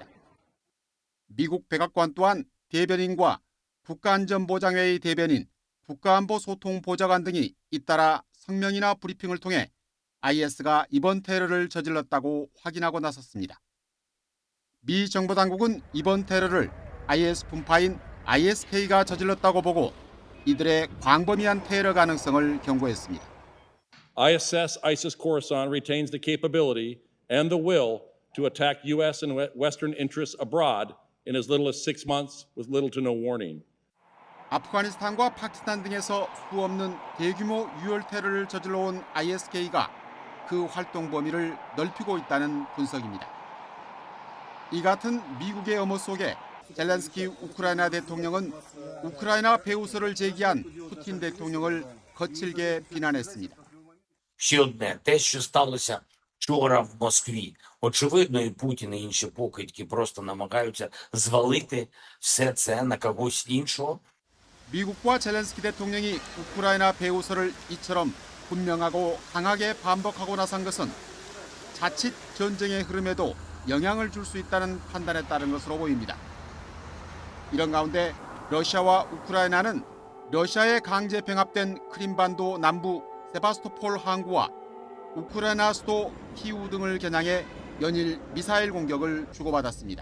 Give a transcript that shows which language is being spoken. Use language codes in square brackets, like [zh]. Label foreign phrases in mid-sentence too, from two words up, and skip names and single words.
[ko] 미국 백악관 또한 대변인과 국가안전보장회의 대변인, 국가안보소통보좌관 등이 잇따라 성명이나 브리핑을 통해 IS가 이번 테러를 저질렀다고 확인하고 나섰습니다. 미 정보당국은 이번 테러를 IS 분파인 ISK가 저질렀다고 보고 이들의 광범위한 테러 가능성을 경고했습니다. [en] ISS ISIS Khorasan retains the capability and the will to attack U.S. and Western interests abroad in as little as 6 months with little to no warning. [ko] 아프가니스탄과 파키스탄 등에서 수없는 대규모 유혈 테러를 저질러온 ISK가 그 활동 범위를 넓히고 있다는 분석입니다. 이 같은 미국의 엄호 속에 젤렌스키 우크라이나 대통령은 우크라이나 배후설을 제기한 푸틴 대통령을 거칠게 비난했습니다. [uk] Ще одне, те, що сталося вчора в Москві. Очевидно, і Путін, і інші покидьки просто намагаються звалити все це на когось іншого. [ko] 미국과 젤렌스키 대통령이 우크라이나 배후설을 이처럼 분명하고 강하게 반박하고 나선 것은 자칫 전쟁의 흐름에도 영향을 줄 수 있다는 판단에 따른 것으로 보입니다. 이런 가운데 러시아와 우크라이나는 러시아에 강제 병합된 크림반도 남부 세바스토폴 항구와 우크라이나 수도 키우 등을 겨냥해 연일 미사일 공격을 주고받았습니다.